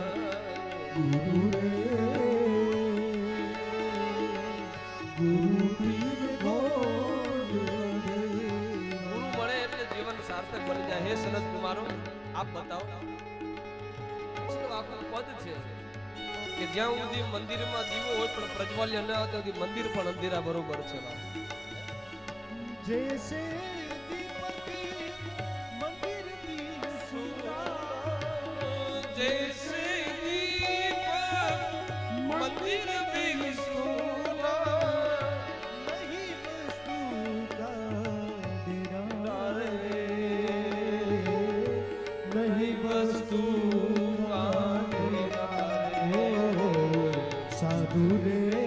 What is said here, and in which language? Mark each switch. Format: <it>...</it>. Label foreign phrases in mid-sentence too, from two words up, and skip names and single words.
<hi>गुरु रे गुरु बिन घोर अंधेरा.</hi> <gu>ગુરુ મળે એટલે જીવન સાર્થક બની જાય. હે સનત કુમારો, આપ બતાવો. આખું પદ પદ છે કે જ્યાં સુધી મંદિરમાં દીવો હોય પણ પ્રજ્વલ્ય ન હતો કે મંદિર પણ અંધેરા બરોબર છે</gu> <hi>जैसे दीपक मंदिर दीन सुना जैसे दीपक मंदिर बिन सुना नहीं वस्तु का डेरा रे नहीं वस्तु का डेरा रे साधु रे</hi>